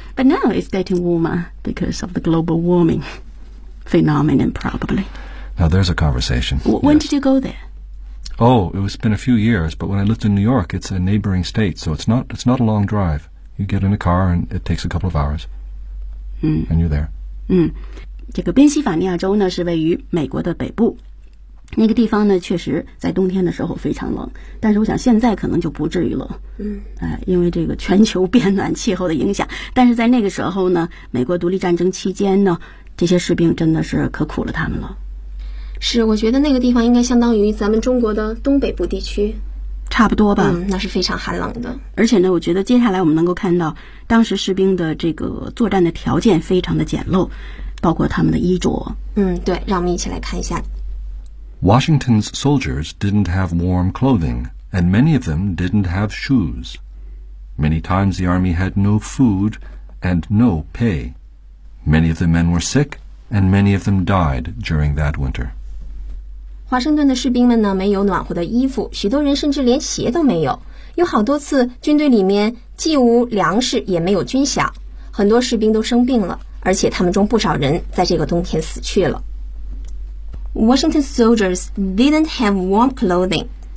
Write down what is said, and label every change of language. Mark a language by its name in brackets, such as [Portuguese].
[English] But now it's getting warmer because of the global warming. Phenomenon, probably. Now there's a conversation. When did you go there? Oh, it's been a few years, but when I lived in New York, it's a neighboring state, so it's not a long drive. You get in a car and it takes a couple of hours. And you're there. [Chinese] 这个宾夕法尼亚州呢是位于美国的北部，那个地方呢确实在冬天的时候非常冷，但是我想现在可能就不至于了。因为这个全球变暖气候的影响，但是在那个时候呢，美国独立战争期间呢，这些士兵真的是可苦了他们了。是，我觉得那个地方应该相当于咱们中国的东北部地区，差不多吧。那是非常寒冷的。而且呢，我觉得接下来我们能够看到，当时士兵的这个作战的条件非常的简陋，包括他们的衣着。对，让我们一起来看一下。 [English] Washington's soldiers didn't have warm clothing, and many of them didn't have shoes. Many times the army had no food and no pay. Many of the men were sick, and many of them died during that winter. [Chinese] 华盛顿的士兵们呢，没有暖和的衣服，许多人甚至连鞋都没有。有好多次，军队里面既无粮食，也没有军饷，很多士兵都生病了，而且他们中不少人在这个冬天死去了。 [English] Washington soldiers didn't have warm clothing.